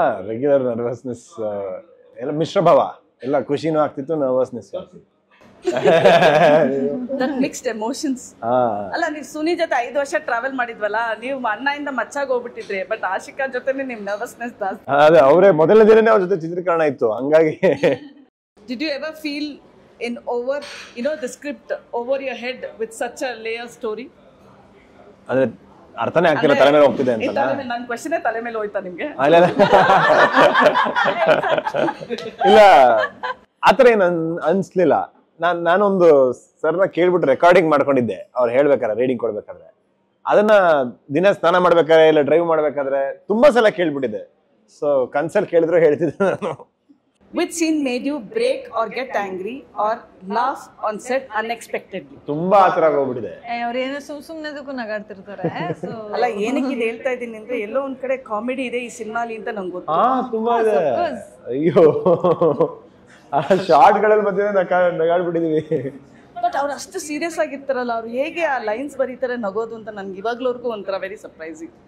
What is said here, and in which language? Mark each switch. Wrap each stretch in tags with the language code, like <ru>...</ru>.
<kn>Regular nervousness, ಎಲ್ಲ ಮಿಶ್ರಭಾವ, ಎಲ್ಲ ಖುಷಿನೂ ಆಗ್ತಿತ್ತು, ನರ್ವಸ್ನೆಸ್.</kn> <en>That mixed emotions.</en> <kn>ಅಲ್ಲ, ನೀವು ಸುನಿ ಜೊತೆ 5 ವರ್ಷ ಟ್ರಾವೆಲ್ ಮಾಡಿದ್ವಲ್ಲ, ನೀವು ಅಣ್ಣಯಿಂದ ಮಚ್ಚಾಗಿ ಹೋಗ್ಬಿಟ್ಟಿದ್ರಿ, ಬಟ್ ಆಶಿಕಾ ಜೊತೆನೆ ನಿಮ್ ನರ್ವಸ್ನೆಸ್ ಜಾಸ್ತಿ. ಅದೇ ಅವರೇ ಮೊದಲನೇ ದಿನನೇ ಅವ್ರ ಜೊತೆ ಚಿತ್ರೀಕರಣ ಇತ್ತು, ಹಂಗಾಗಿ.</kn> <en>Did you ever feel in over, the script over your head with such a layer story?</en> <kn>ಅಂದ್ರೆ ಅರ್ಥನೇ ಆಗ್ತಿಲ್ಲ ತಲೆ ಮೇಲೆ ಹೋಗ್ತಿದೆ ಅಂತ. ನನ್ನ ಕ್ವೆಶ್ಚನ್ ತಲೆ ಮೇಲೆ ಹೋಯ್ತಾ ನಿಮ್ಗೆ? ಇಲ್ಲ ಆತರ ಏನ್ ಅನ್ಸ್ಲಿಲ್ಲ. ನಾನೊಂದು ಸರ್ನ ಕೇಳ್ಬಿಟ್ಟು ರೆಕಾರ್ಡಿಂಗ್ ಮಾಡ್ಕೊಂಡಿದ್ದೆ ಅವ್ರು ಹೇಳ್ಬೇಕಾದ್ರೆ, ರೀಡಿಂಗ್ ಕೊಡ್ಬೇಕಾದ್ರೆ. ಅದನ್ನ ದಿನ ಸ್ನಾನ ಮಾಡ್ಬೇಕಾದ್ರೆ ಇಲ್ಲ ಡ್ರೈವ್ ಮಾಡ್ಬೇಕಾದ್ರೆ ತುಂಬಾ ಸಲ ಕೇಳ್ಬಿಟ್ಟಿದ್ದೆ. ಸೊ ಕನ್ಸಲ್ ಕೇಳಿದ್ರು ಹೇಳ್ತಿದ್ದೆ ನಾನು.</kn> <en>Which scene made you break or get angry or laugh on set unexpectedly?</en> <kn>ತುಂಬಾ ಆತರ ಹೋಗ್ಬಿಟ್ಟಿದೆ. ಅವ್ರೇನೋ ಸುಮ್ನೆದಕ್ಕೂ ನಗಾಡ್ತಿರ್ತಾರೆ. ಅಲ್ಲ ಏನಕ್ಕೆ ಇದು ಹೇಳ್ತಾ ಇದ್ದೀನಿ ಅಂದ್ರೆ ಎಲ್ಲೋ ಒಂದ್ ಕಡೆ ಕಾಮಿಡಿ ಇದೆ ಈ ಸಿನಿಮಾಲಿ ಅಂತ ನಂಗೆ ಗೊತ್ತು. ತುಂಬಾ ಇದೆ. ಅಯ್ಯೋ ಆ ಶಾರ್ಟ್ ಗಳಲ್ಲಿ ಮಧ್ಯೆ ನಗಾಡ್ಬಿಟ್ಟಿದೀವಿ. ಬಟ್ ಅವ್ರು ಅಷ್ಟು ಸೀರಿಯಸ್ ಆಗಿರ್ತಾರಲ್ಲ, ಅವ್ರು ಹೇಗೆ ಆ ಲೈನ್ಸ್ ಬರೀತಾರೆ ನಗೋದು ಅಂತ ನನ್ಗೆ ಇವಾಗ್ಲವರೆಗೂ ಒಂಥರ</kn> <en>Very surprising.</en>